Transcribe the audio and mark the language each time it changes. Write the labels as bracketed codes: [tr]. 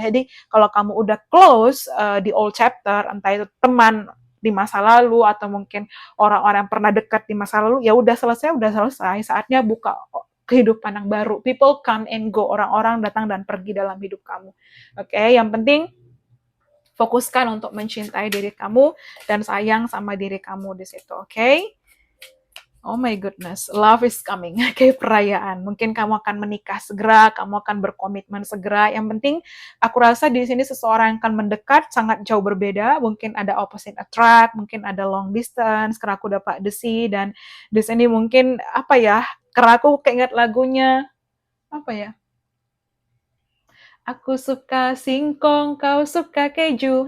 [id] Jadi kalau kamu udah close di [en] old chapter, [id] entah itu teman di masa lalu atau mungkin orang-orang yang pernah dekat di masa lalu, ya udah selesai. Saatnya buka kehidupan yang baru. [en] People come and go, [id] orang-orang datang dan pergi dalam hidup kamu. Oke, yang penting fokuskan untuk mencintai diri kamu dan sayang sama diri kamu di situ, oke? [en] Oh my goodness, love is coming. [id] Kayak perayaan. Mungkin kamu akan menikah segera, kamu akan berkomitmen segera. Yang penting, aku rasa di sini seseorang yang akan mendekat sangat jauh berbeda. Mungkin ada [en] opposite attract, [id] mungkin ada [en] long distance. [id] Karena aku dapat [en] the sea, [id] dan di sini mungkin apa ya? Karena aku keinget lagunya apa ya? Aku suka singkong, kau suka keju.